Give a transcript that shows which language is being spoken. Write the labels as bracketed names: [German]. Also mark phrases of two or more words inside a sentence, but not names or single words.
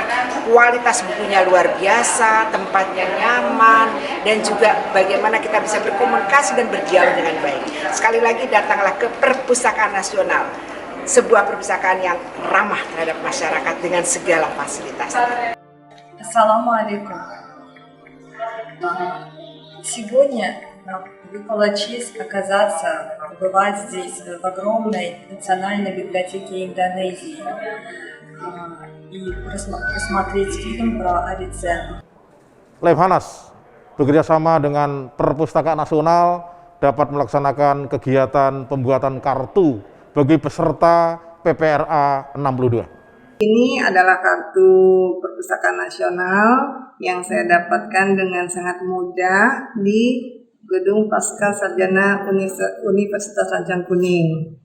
[Indonesian] Kualitas bukunya luar biasa, tempatnya nyaman, dan juga bagaimana kita bisa berkomunikasi dan berdialog dengan baik. Sekali lagi, datanglah ke Perpustakaan Nasional, sebuah perpustakaan yang ramah terhadap masyarakat dengan segala fasilitas. Assalamualaikum. [Russian] Сегодня выпала честь оказаться, побывать здесь, в огромной национальной библиотеке Индонезии и посмотреть фильм про Авиценну. [Indonesian] Lemhanas bekerjasama dengan Perpustakaan Nasional dapat melaksanakan kegiatan pembuatan kartu bagi peserta PPRA 62. Ini adalah kartu Perpustakaan Nasional yang saya dapatkan dengan sangat mudah di Gedung Pasca Sarjana Universitas Rancang Kuning.